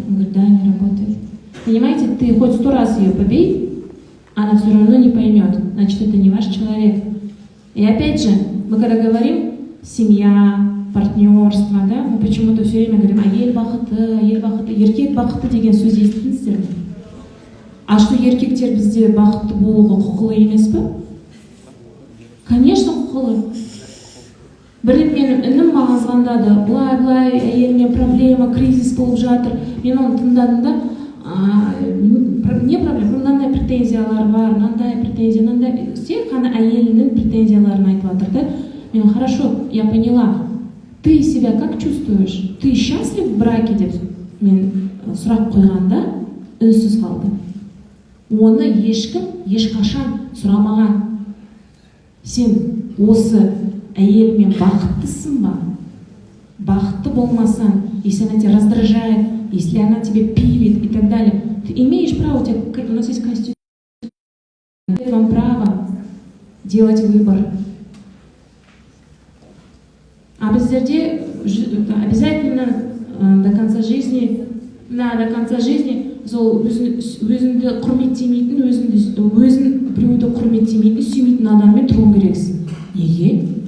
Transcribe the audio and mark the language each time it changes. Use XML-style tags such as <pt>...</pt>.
<ru>Он говорит: да, не работает. Понимаете, ты хоть 100 раз ее побей, она все равно не поймет. Значит, это не ваш человек. И опять же, мы когда говорим семья, партнерство, да, мы почему-то все время говорим:</ru> <kk>ел бақыты, еркек бақыты деген сөз естідіңіздер ме?</kk> <ru>А что,</ru> <kk>еркектер бізде бақытты болуға құқылы емес пе?</kk> <ru>Конечно,</ru> <kk>құқылы. Бір рет менің інім маған звондады: былай әйеліме проблема, кризис болып жатыр. Мен оны тыңдадым да, не проблема, мынандай претензиялар бар, мынандай претензия, мынандай, тек қана әйелінің претензияларын айтып жатыр да. Мен:</kk> <ru>хорошо, я поняла. Ты себя как чувствуешь? Ты счастлив в браке?</ru> <kk>Деп мен сұрақ қойғанда үнсіз қалды. Оны ешкім ешқашан сұрамаған. Сен осы әйелмен бақыттысың ба? Бақытты болмасаң,</kk> <ru>если она тебя раздражает, если она тебе пилит и так далее, ты имеешь право, у нас есть конституция, вам право делать выбор.</ru> <kk>А біздерде</kk> <ru>обязательно до конца жизни</ru> <kk>сол өзіңді құрметтемейтін, өзін біреуді құрметтемейтін, сүймейтін адаммен тұру керексің. Неге?</kk>